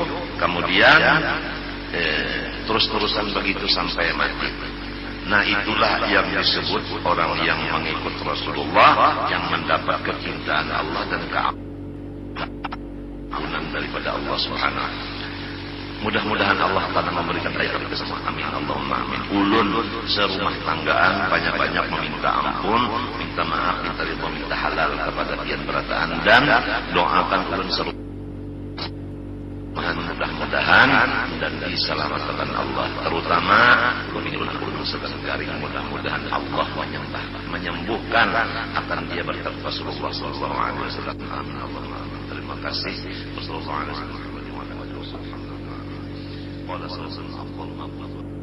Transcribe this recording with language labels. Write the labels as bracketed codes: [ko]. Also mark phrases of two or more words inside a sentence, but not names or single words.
[id] Kemudian terus-terusan begitu sampai mati. Nah, itulah yang disebut orang yang mengikut Rasulullah, yang mendapat kecintaan Allah dan keampunan daripada Allah Subhanahu. Mudah-mudahan Allah Ta'ala memberikan kita semua. Amin. [ar] اللهم آمين. [bjn] Ulun serumah tanggaan banyak-banyak meminta ampun, minta maaf, minta ridho, minta halal kepada pian berataan, dan doakan ulun serumah. Mudah-mudahan dan diselamatkan Allah, terutama ulun sedang garing. [id] Mudah-mudahan Allah menyembuhkan akan dia berkat Rasulullah [ar] صلى الله عليه وسلم. [id] Amin. [ar] اللهم آمين. [id] Terima kasih. [ar] صلى الله عليه وسلم.